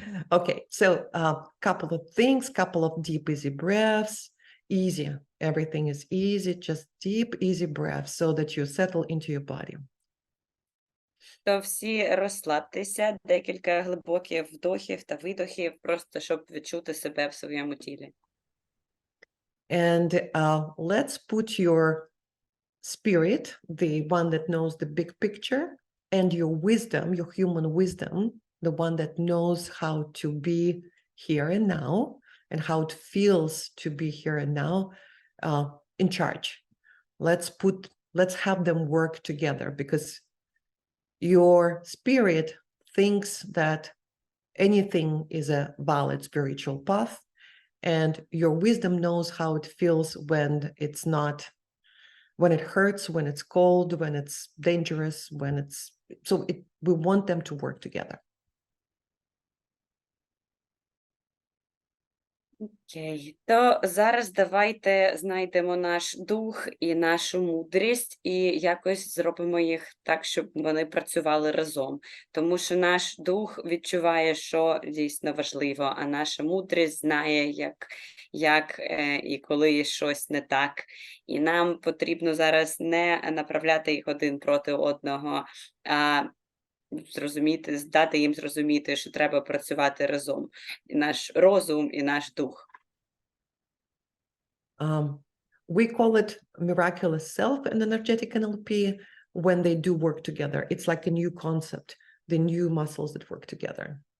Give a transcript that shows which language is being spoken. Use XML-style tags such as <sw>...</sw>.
<en>Okay, so couple of things, couple of deep, easy breaths. Easy, everything is easy, just deep, easy breaths so that you settle into your body.</en> <uk>То всі розслабтеся, декілька глибоких вдохів та видохів, просто щоб відчути себе в своєму тілі.</uk> <en>And let's put your spirit, the one that knows the big picture, and your wisdom, your human wisdom, the one that knows how to be here and now, and how it feels to be here and now, in charge. Let's have them work together, because your spirit thinks that anything is a valid spiritual path, and your wisdom knows how it feels when it's not, when it hurts, when it's cold, when it's dangerous, we want them to work together.</en> <uk>Окей, то зараз давайте знайдемо наш дух і нашу мудрість і якось зробимо їх так, щоб вони працювали разом. Тому що наш дух відчуває, що дійсно важливо, а наша мудрість знає, як і коли щось не так. І нам потрібно зараз не направляти їх один проти одного, а зрозуміти, здати їм зрозуміти, що треба працювати разом. І наш розум, і наш дух.</uk> <en>We call it miraculous self and energetic NLP when they do work together. It's like a new concept, the new muscles that work together.</en>